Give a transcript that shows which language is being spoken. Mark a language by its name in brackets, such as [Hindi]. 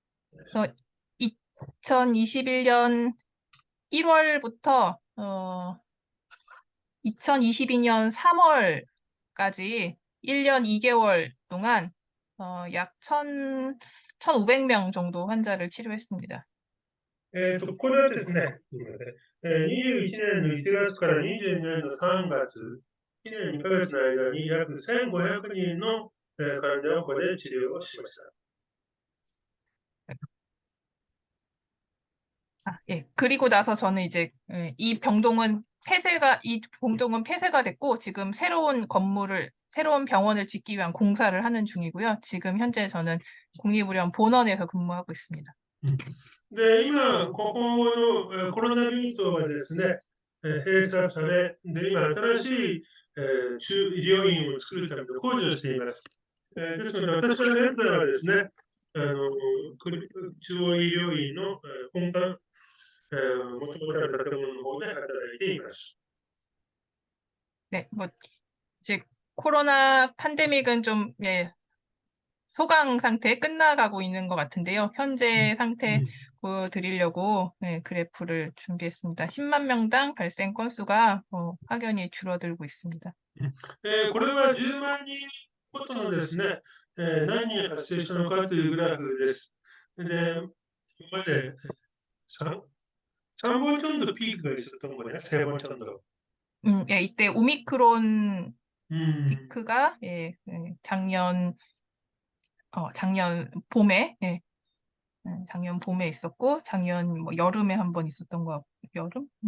[Korean] 그래서 2021년 1월부터 2022년 3월까지 1년 2개월 동안 약 1,500명 정도 환자를 치료했습니다. [Japanese] これはですね、21年の1月から22年の3月、1年2ヶ月の間に約1500人の患者をここで治療をしました。 [Korean] 예. 그리고 나서 저는 이제 이 병동은 폐쇄가 됐고 지금 새로운 병원을 짓기 위한 공사를 하는 중이고요. 지금 현재 저는 국립의료원 본원에서 근무하고 있습니다. [Japanese] で、今、ここのコロナ病棟はですね、閉鎖され、で、今、新しい中医療院を作るための工事をしています。ですので、私は現在はですね、中央医療院の本館、元々ある建物の方で働いています。 [Korean] 네, 뭐 이제 코로나 팬데믹은 좀 소강 상태 끝나가고 있는 것 같은데요. 현재 상태 보여드리려고 그래프를 준비했습니다. 10만 명당 발생 건수가 확연히 줄어들고 있습니다. [Japanese] これは10万人ごとのですね、何人発生したのかというグラフです。で、今まで [Korean] 3번 정도 피크가 있었던 거네요. 3번 정도. 예, 이때 오미크론 음, 피크가 작년 봄에 작년 봄에 있었고 작년 뭐 여름에 한 번 있었던 것 같고 여름?